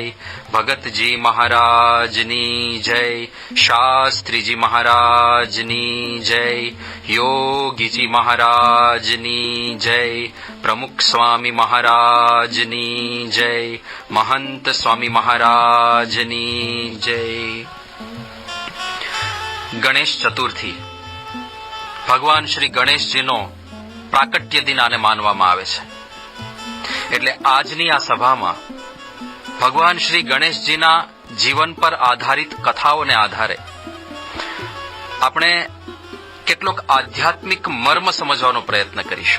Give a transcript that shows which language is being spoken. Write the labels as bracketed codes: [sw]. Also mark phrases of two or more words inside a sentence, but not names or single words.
[gu] ભગતજી મહારાજની જય। શાસ્ત્રી જી મહારાજની જય। યોગી જી મહારાજની જય। પ્રમુખ સ્વામી મહારાજની જય। મહંત સ્વામી મહારાજની જય। ગણેશ ચતુર્થી ભગવાન શ્રી ગણેશજીનો પ્રાકટ્ય દિન આને માનવામાં આવે છે. એટલે આજની આ સભામાં ભગવાન શ્રી ગણેશજીના જીવન પર આધારિત કથાઓને આધારે આપણે કેટલોક આધ્યાત્મિક મર્મ સમજવાનો પ્રયત્ન કરીશું.